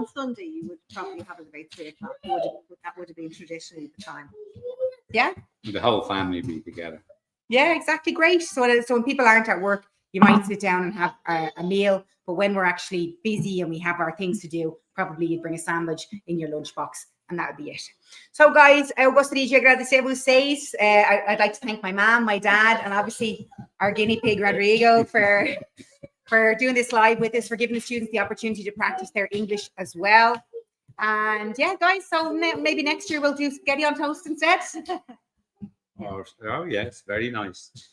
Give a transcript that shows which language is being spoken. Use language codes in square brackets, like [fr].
[en] On Sunday, you would probably have it about 3 o'clock. That would have been traditionally the time. Yeah. The whole family be together. Yeah, exactly. Great. So when people aren't at work, you might sit down and have a meal. But when we're actually busy and we have our things to do, probably you'd bring a sandwich in your lunchbox, and that would be it. So, guys, [pt] eu gostaria de agradecer vocês. [en] I'd like to thank my mom, my dad, and obviously our guinea pig, Rodrigo, for doing this live with us, for giving the students the opportunity to practice their English as well. And yeah, guys, so maybe next year we'll do spaghetti on toast instead. Oh, yes, very nice.